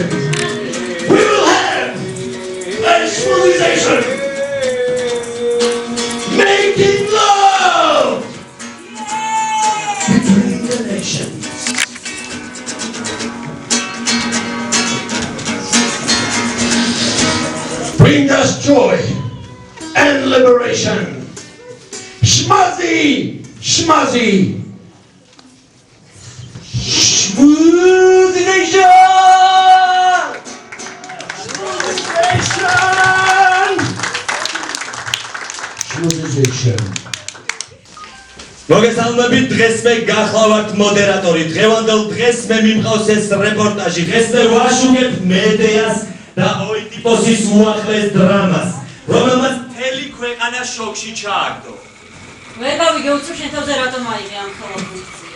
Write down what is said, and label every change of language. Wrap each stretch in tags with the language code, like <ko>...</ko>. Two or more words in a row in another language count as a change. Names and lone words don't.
<en>We will have a schmoozization, making love between the nations. Bring us joy and liberation. Schmuzzy, schmuzzy. Schmoozy nation! Schmoozization.</en> <ka>მოგესალმებით, დღეს მე გახლავართ მოდერატორი. დღევანდელ დღეს მე მიმყავს ეს რეპორტაჟი. დღეს მე ვაშუქებ მედეას და ოიდიპოსის უახლეს დრამას, რომელმაც მთელი ქვეყანა შოკში ჩააგდო. ვერ გავიგე უცებ შენ თავზე რატომ აიღე ამ ხელოვნებაა.</ka>